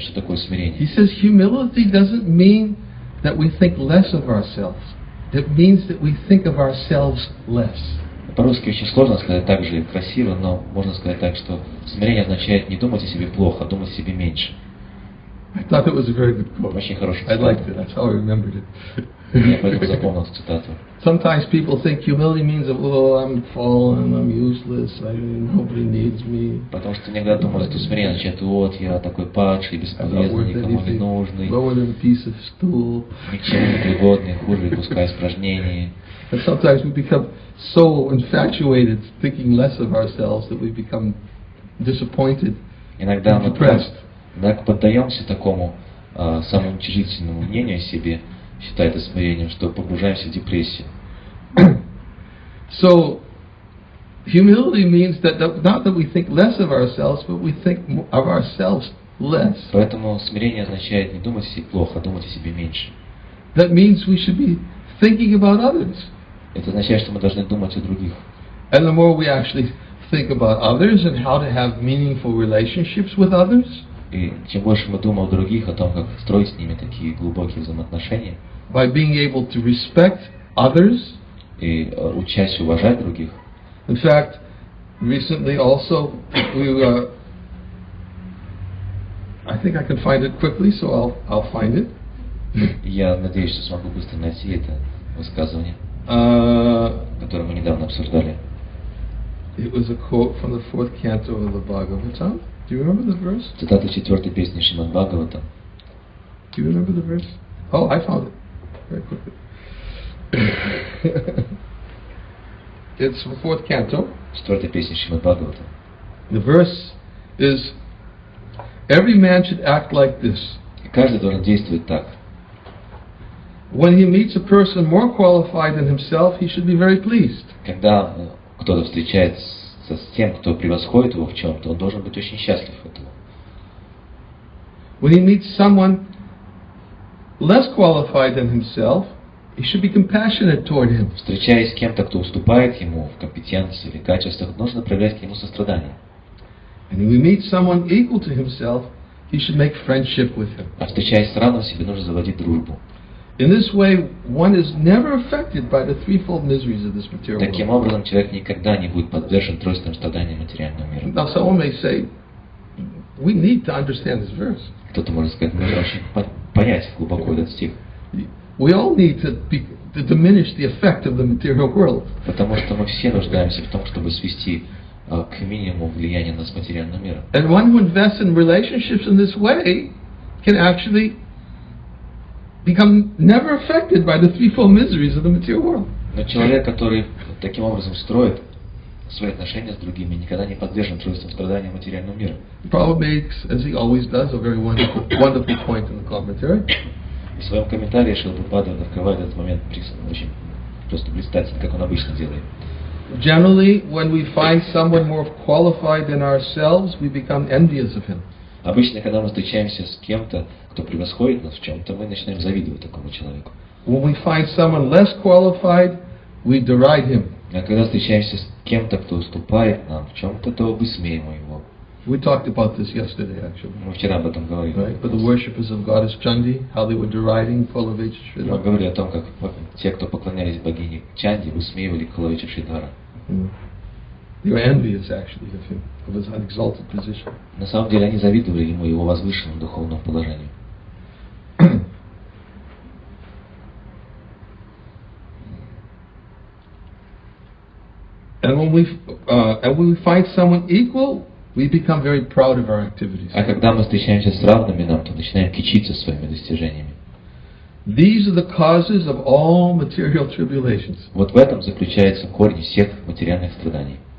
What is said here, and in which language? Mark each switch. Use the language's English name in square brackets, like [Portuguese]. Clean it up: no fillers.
[Russian] Что такое смирение? [English] He says humility doesn't mean that we think less of ourselves. It means that we think of ourselves less. [Russian] По-русски очень сложно сказать так же красиво, но можно сказать так, что смирение означает не думать о себе плохо, а думать о себе меньше. [English] I thought it was a very good quote. [Russian] Очень хороший [English] I liked [Russian] цитата. [English] it. That's how I remembered it. [Russian] Я поэтому запомнил эту цитату. [English] Sometimes people think humility means, oh, I'm fallen, I'm useless, nobody needs me. [Russian] Потому что иногда думают, что смирение означает, вот, я такой падший, бесполезный, никому не нужный, [English] Lower than a piece of stool. [Russian] ничему не пригодный, хуже куска испражнений. [English] And sometimes we become so infatuated, thinking less of ourselves, that we become disappointed, [Russian] Иногда мы [English] depressed. [Russian] так поддаемся такому самоуничижительному мнению о себе, считая это смирением, что погружаемся в депрессию. [English] So, humility means that not that we think less of ourselves, but we think of ourselves less. [Russian] Поэтому смирение означает не думать о себе плохо, а думать о себе меньше. [English] That means we should be thinking about others. [Russian] Это означает, что мы должны думать о других. [English] And the more we actually think about others and how to have meaningful relationships with others, [Russian] И чем больше мы думаем о других, о том, как строить с ними такие глубокие взаимоотношения, [English] by being able to respect others. [Russian] и учась уважать других. [English] In fact, recently also, I think I can find it quickly, so I'll find it. [Russian] Я надеюсь, что смогу быстро найти это высказывание, которое мы недавно обсуждали. [English] It was a quote from the 4th canto of the Bhagavatam. Do you remember the verse? [Russian] Цитата 4-й песни Шримад Бхагавата. [English] Do you remember the verse? Oh, I found it very quickly. It's the 4th canto. [Russian] 4-й песни Шримад Бхагавата. [English] The verse is, every man should act like this. [Russian] И каждый должен действовать так. [English] When he meets a person more qualified than himself, he should be very pleased. [Russian] Когда кто-то встречается с тем, кто превосходит его в чем-то, он должен быть очень счастлив этого. [English] When he meets someone less qualified than himself, he should be compassionate toward him. [Russian] Встречаясь с кем-то, кто уступает ему в компетенции или качествах, нужно проявлять к нему сострадание. [English] And when we meet someone equal to himself, he should make friendship with him. [Russian] А встречаясь с равным себе, нужно заводить дружбу. [English] In this way, one is never affected by the threefold miseries of this material [Russian] Таким [English] world. [Russian] образом, человек никогда не будет подвержен тройственным страданиям материального мира. [English] Now, someone may say, we need to understand this verse. [Russian] Кто-то может сказать, нужно очень понять глубоко этот стих. [English] We all need to diminish the effect of the material world. [Russian] Потому что мы все нуждаемся в том, чтобы свести к минимуму влияние на материального мира. [English] And one who invests in relationships in this way can actually become never affected by the threefold miseries of the material world. [Russian] Но человек, который таким образом строит свои отношения с другими, никогда не подвержен тройственным страданиям материального мира. [English] Prabhupada makes, as he always does, a very wonderful point in the commentary. [Russian] В своем комментарии Шрила Прабхупада открывает этот момент очень просто блистательно, как он обычно делает. [English] Generally, when we find someone more qualified than ourselves, we become envious of him. [Russian] Обычно, когда мы встречаемся с кем-то, кто превосходит нас в чем-то, мы начинаем завидовать такому человеку. [English] When we find someone less qualified, we deride him. [Russian] А когда встречаемся с кем-то, кто уступает нам в чем-то, то высмеиваем его. [English] We talked about this yesterday, actually. [Russian] Мы вчера об этом говорили. [English] Right? But the worshippers of goddess Chandi, how they were deriding Kulavich [Russian] Мы [English] Sridhara. [Russian] говорили о том, как те, кто поклонялись богине Чанди, высмеивали Куlavича Шридхара. [English] They were envious, actually, of him, of his exalted position. [Russian] На самом деле они завидовали ему его возвышенному духовному положению. [English] And when we find someone equal we become very proud of our activities. [Russian] А когда мы встречаемся с равными нам, то начинаем кичиться своими достижениями. [English] These are the causes of all material tribulations. [Russian] Вот в этом заключается корень всех материальных страданий.